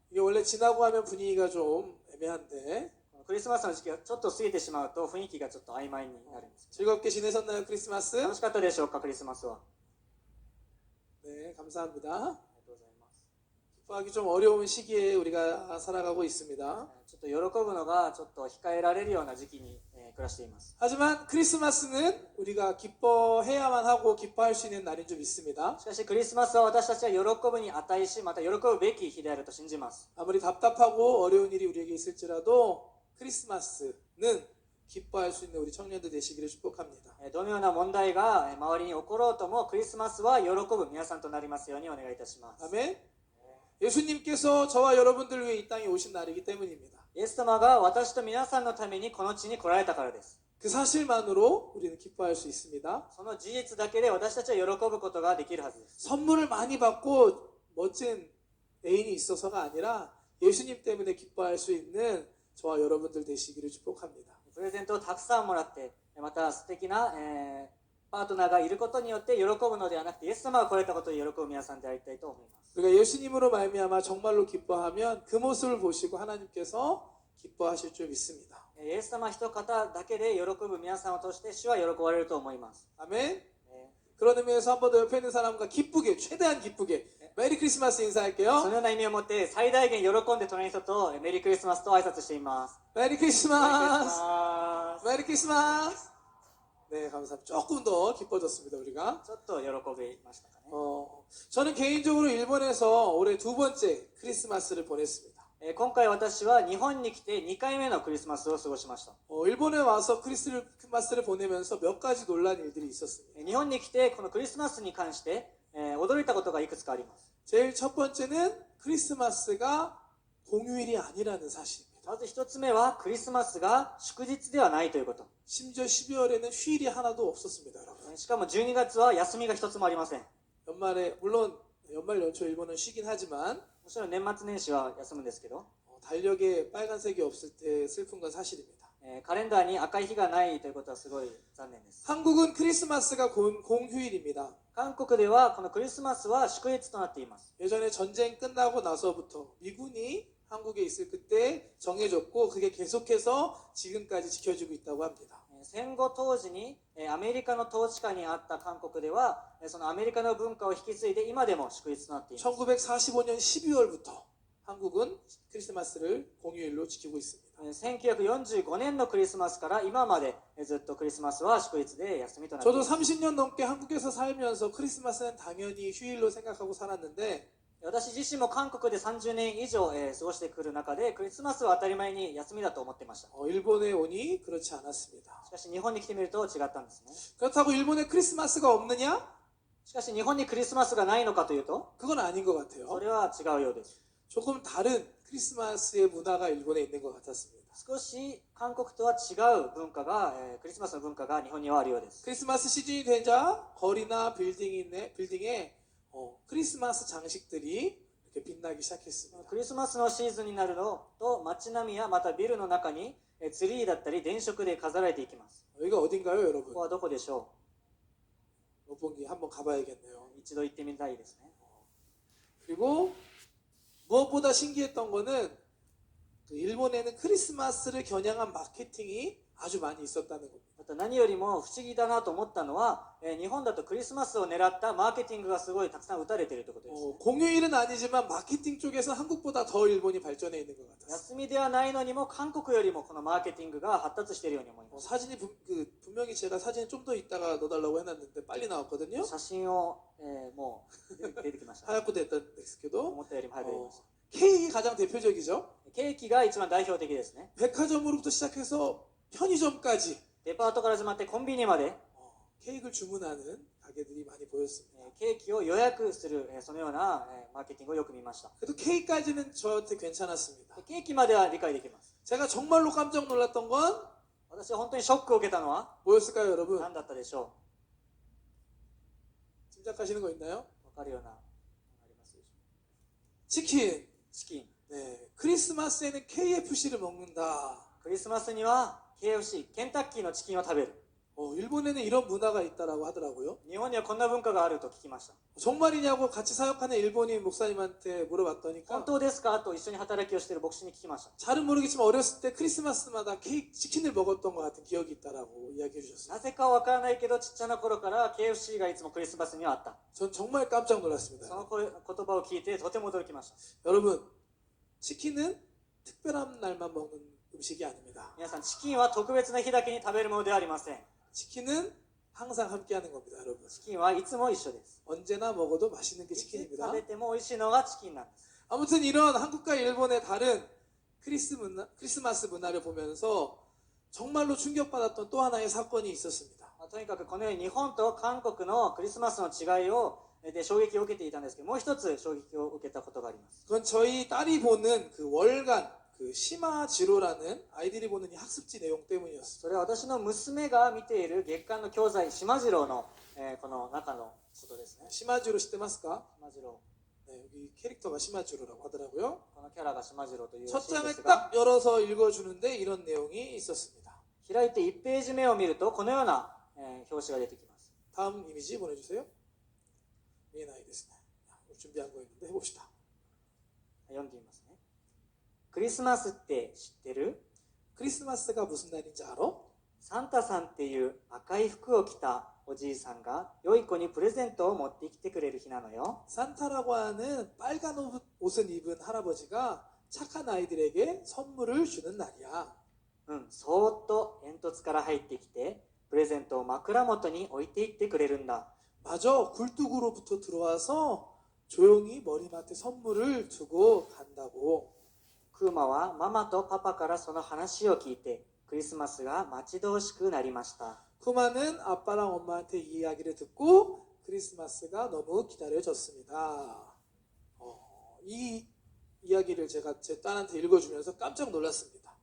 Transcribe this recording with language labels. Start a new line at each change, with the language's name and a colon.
Korean: 이게 원래 지나고 하면 분위기가 좀 애매한데
Japanese: クリスマスの時期がちょっと過ぎてしまうと雰囲気がちょっと曖昧になるんです。
Korean: 즐겁게 지내셨나요 크리스마스?
Japanese: 楽しかったでしょうかクリスマスは。
Korean: 네 감사합니다.
Japanese: ありがとうございます。
Korean: 기뻐하기 좀 어려운 시기에 우리가 살아가고 있습니다.
Japanese: ちょっと喜ぶのがちょっと控えられるような時期に、暮らしています。
Korean: 하지만 크리스마스는 우리가 기뻐해야만 하고 기뻐할 수 있는 날인 줄 믿습니다.
Japanese: しかしクリスマスは私たちは喜ぶに値しまた喜ぶべき日であると信じます。
Korean: 아무리 답답하고 어려운 일이 우리에게 있을지라도 크리스마스는 기뻐할 수 있는 우리 청년들 되시기를 축복합니다.
Japanese: どのような問題が周りに起ころうともクリスマスは喜ぶ皆さんとなりますようにお願いいたします。
Korean: 아멘. 예수님께서 저와 여러분들 위해 이 땅에 오신 날이기 때문입니다.
Japanese: イエス様が私と皆さんのためにこの地に来られたからです。
Korean: 그 사실만으로 우리는 기뻐할 수 있습니다.
Japanese: その事実だけで私たちは喜ぶことができるはずです。
Korean: 선물을 많이 받고 멋진 애인이 있어서가 아니라 예수님 때문에 기뻐할 수 있는 저와 여러분들 되시기를 축복합니다.
Japanese: プレゼントをたくさんもらってまた素敵な、パートナーがいることによって喜ぶのではなくてイエス様が来られたことで喜ぶ皆さんでありたいと思います。
Korean: 우리가 예수님으로 말미암아 정말로 기뻐하면 그 모습을 보시고 하나님께서 기뻐하실 줄 믿습니다.
Japanese: イエス様一方だけで喜ぶ皆さんを通して主は喜ばれると思います。
Korean: 아멘. 그런 의미에서 한 번 더 옆에 있는 사람과 기쁘게 최대한 기쁘게 메리 크리스마스
Japanese: その
Korean: 인사할게요.
Japanese: ような意味を持って最大限喜んで隣の人とメリークリスマスと挨拶しています。
Korean: 메리
Japanese: メリークリス
Korean: 크리스마스.
Japanese: マス。
Korean: 메리 크리스마스. 네, 감사합니다. 조금 더 기뻐졌습니다, 우리가.
Japanese: ちょっと喜びましたかね。
Korean: 저는 개인적으로 일본에서 올해 두 번째 크리스마스를 보냈습니다.
Japanese: 今回私は日本に来て2回目のクリスマスを過ごしました。
Korean: 일본에 와서 크리스마스를 보내면서 몇 가지 놀란 일들이 있었습니다.
Japanese: 日本に来てこのクリスマスに関して、驚いたことがいくつかあります。
Korean: 제일 첫 번째는 크리스마스가 공휴일이 아니라는 사실입니다.
Japanese: まず一つ目はクリスマスが祝日ではないということ。
Korean: 심지어 12월에는 휴일이 하나도 없었습니다, 여러분.
Japanese: しかも12月は休みが一つもありません。
Korean: 연말에 물론 연말 연초 일본은 쉬긴 하지만
Japanese: もちろん年末年始は休むんですけど、
Korean: 달력에 빨간색이 없을 때 슬픈 건 사실입니다.
Japanese: カレンダーに赤い日がないということはすごい残念です。
Korean: 한국은 크리스마스가 공휴일입니다.
Japanese: 韓国ではこのクリスマスは祝日となっています。
Korean: 예전에 전쟁 끝나고 나서부터 미군이 한국에 있을 그때 정해졌고 그게 계속해서 지금까지 지켜지고 있다고 합니다.
Japanese: 戦後当時にアメリカの統治下にあった韓国ではそのアメリカの文化を引き継いで今でも祝日となっています。
Korean: 1945년 12월부터 한국은 크리스마스를 공휴일로 지키고 있습니다.
Japanese: 1945年のクリスマスから今までずっとクリスマスは祝日で休みとなってい
Korean: 저도
Japanese: ます。
Korean: 30년 넘게 한국에서 살면서 크리스마스는 당연히 휴일로 생각하고 살았는데
Japanese: 私自身も韓国で30年以上、過ごしてくる中でクリスマスは当たり前に休みだと思っていました。
Korean: 일본에 오니 그렇지 않았습니다.
Japanese: しかし日本に来てみると違ったんですね。
Korean: 그렇다고 일본에 크리스마스가 없느냐?
Japanese: しかし日本にクリスマスがないのかというと
Korean: 그건 아닌 것
Japanese: そ
Korean: 같아요.
Japanese: れは違うようです。
Korean: 조금 다른 크리스마스의 문화가 일본에 있는 것 같았습니다.
Japanese: 少し韓国とは違う文化が、クリスマスの文化が日本にはあるようです。
Korean: 크리스마스 시즌이 되자 거리나 빌딩에 크리스마스 장식들이 이렇게 빛나기 시작했습니다.
Japanese: クリスマスのシーズンになるのと街並みやまたビルの中にツリーだったり電飾で飾られていきます。
Korean: 여기가 어딘가요,
Japanese: こ
Korean: 여러분?
Japanese: こはどこでしょ
Korean: 롯본기 한번 가봐야겠네요.
Japanese: う。一度行ってみたいですね。
Korean: 그리고 무엇보다 신기했던 거는 그 일본에는 크리스마스를 겨냥한 마케팅이 아주 많이 있었다는 겁니다.
Japanese: また何よりも不思議だなと思ったのは、日本だとクリスマスを狙ったマーケティングがすごいたくさん打たれているということですね。
Korean: 공휴일은 아니지만 마케팅 쪽에서 한국보다 더 일본이 발전해 있는 것 같았어요.
Japanese: 休みではないのにも韓国よりもこのマーケティングが発達しているように思います。
Korean: 사진이 분명히 제가 사진 좀 더 이따가 넣어달라고 해놨는데 빨리 나왔거든요.
Japanese: 写真を、もう出てきました。
Korean: 하얗고 됐던 데스크도
Japanese: 思ったよりも早く出ました。
Korean: 케이크 가장 대표적이죠.
Japanese: ケーキが一番代表的ですね。
Korean: 백화점으로부터 시작해서 편의점까지
Japanese: デパートから始まってコンビニまで、
Korean: 케이크를 주문하는 가게들이 많이 보였습니다.
Japanese: ケーキを予約する、そのような、マーケティングをよく見ました。
Korean: 그래도 케이크까지는 저한테 괜찮았습니다.
Japanese: ケーキまでは理解できます。
Korean: 제가 정말로 깜짝 놀랐던 건
Japanese: 私は本当にショックを受けたのは
Korean: 뭐였을까요, 여러분?
Japanese: 何だったでしょ
Korean: 짐작하시는 거 있나요?
Japanese: う。わかるような、ありますでしょ
Korean: 치킨.
Japanese: う。チキン。
Korean: 네, 크리스마스에는 KFC를 먹는다.
Japanese: クリスマスには KFC、ケンタッキーのチキンを食べる。
Korean: 일본에는 이런 문화가 있다라고 하더라고요.
Japanese: 日本にはこんな文化があると聞きました。
Korean: 정말이냐고 같이 사역하는 일본인 목사님한테
Japanese: 本
Korean: 물어봤더니까
Japanese: 当ですかと一緒に働きをしている牧師に聞きました。
Korean: 잘은 모르겠지만 어렸을 때 크리스마스마다 치킨을 먹었던 것 같은 기억이 있다라고 이야기해 주셨어요.
Japanese: なぜかわからないけどちっちゃな頃から KFC がいつもクリスマスにはあった。
Korean: 전 정말 깜짝 놀랐습니다.
Japanese: その言葉を聞いてとても驚きました。
Korean: 여러분, 치킨은 특별한 날만 먹는 음식이 아닙니다.
Japanese: 皆さん、チキンは特別な日だけに食べるものではありません。
Korean: 치킨은 항상 함께하는 겁니다, 여러분.
Japanese: チキンはいつも一緒です。
Korean: 언제나 먹어도 맛있는 게
Japanese: いつ
Korean: 치킨입니다.
Japanese: 食べても美味しいのがチキンなんです。
Korean: 아무튼 이런 한국과 일본의 다른 크리스마스 문화를 보면서 정말로 충격받았던 또 하나의 사건이 있었습니다.
Japanese: とにかくこのように日本と韓国のクリスマスの違いをで衝撃を受けていたんですけど、もう一つ衝撃を受けたことがあります。
Korean: 그건 저희 딸이 보는 그 월간 그 시마지로라는 아이들이 보는 이 학습지 내용 때문이었어요.
Japanese: それは私の娘が見ている月刊の教材島次郎の、この中のことですね。 시마지로 知ってますか? 島次郎、
Korean: 네, 여기 캐릭터가 시마지로라고 하더라고요.
Japanese: このキャラが島次郎というら
Korean: 첫
Japanese: しいんですが、
Korean: 딱 열어서 읽어주는데 이런 내용이 있었습니다.
Japanese: 開いて1ページ目を見るとこのような、表紙が出てきます。
Korean: 다음 이미지 보내주세요.
Japanese: 미에나이ですね.
Korean: 준비한 거 있는데 해봅시다.
Japanese: 読んでみますね。クリスマスって知ってる？
Korean: 크리스마스가 무슨 날인지 알아?
Japanese: サンタさんっていう赤い服を着たおじいさんが良い子にプレゼントを持ってきてくれる日なのよ。
Korean: 산타라고 하는 빨간 옷을 입은 할아버지가 착한 아이들에게 선물을 주는 날이야.
Japanese: そーっと煙突から入ってきてプレゼントを枕元に置いていってくれるんだ。
Korean: 맞아, 굴뚝으로부터 들어와서 조용히 머리맡에 선물을 두고 간다고.
Japanese: クーマはママとパパからその話を聞いてクリスマスが待ち遠しくなりました。
Korean: 쿠마는 아빠랑 엄마한테 이 이야기를 듣고 크리스마스가 너무 기다려졌습니다. 이 이야기를 제가 제 딸한테 읽어주면서 깜짝 놀랐습니다.